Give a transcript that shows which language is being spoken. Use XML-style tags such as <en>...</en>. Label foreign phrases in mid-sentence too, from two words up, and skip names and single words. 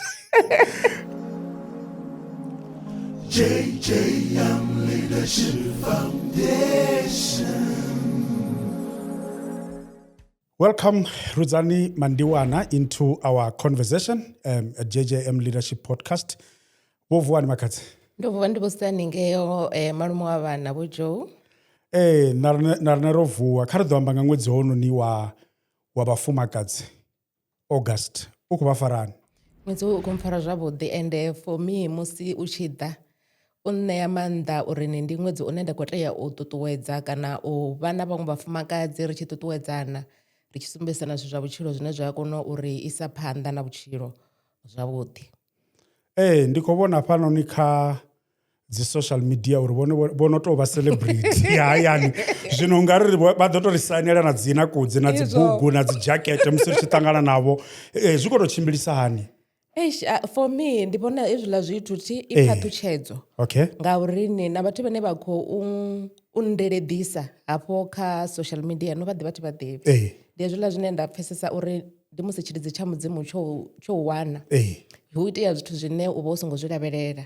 <en>JJM Leadership Foundation. Welcome, Rudzani Mandiwana, into our conversation at JJM Leadership Podcast.</en> <ve>Bovuani makatsi. Ndo ndibosani ngeyo malume wa vana bo Joe. Narnero vuwa khari ḓo amba nga ṅwedzi hononi wa vhafumakadzi August uku vha farani. Ṅwedzi u khou mpfara zwavhuḓi</ve> <en>and for me</en> <ve>musi u tshi ḓa u ṋea maanḓa uri ndi ṅwedzi une nda khou tea u ṱuṱuwedza kana u vha na vhaṅwe vhafumakadzi ri tshi ṱuṱuwedzana ri tshi sumbedzana zwithu zwa vhutshilo zwine zwa kona uri isa phanḓa na vhutshilo zwavhuḓi. Ndi khou vhona fhanoni kha dzi</ve> <en>social media</en> <ve>uri vhono tou vha celebrity hayani zwino ngari vha ḓo tou ri sainela na dzina kudzi na dzi bugu na dzi jacket musi ri tshi ṱangana navho zwi khou tou tshimbilisa hani?</ve> <en>For me</en> <ve>ndi vhona hezwiḽa zwithu i phaṱhutshedzo ngauri na vhathu vhane vha khou ndeledisa hafho kha</ve> <en>social media</en> <ve>no vha ḓivha thi vha ḓivhi. Ndi hezwiḽa zwine nda pfesesa uri ndi musi tshilidzi tsha mudzimu tsho wana hu itea zwithu zwine u vha u songo zwi lavhelela.</ve>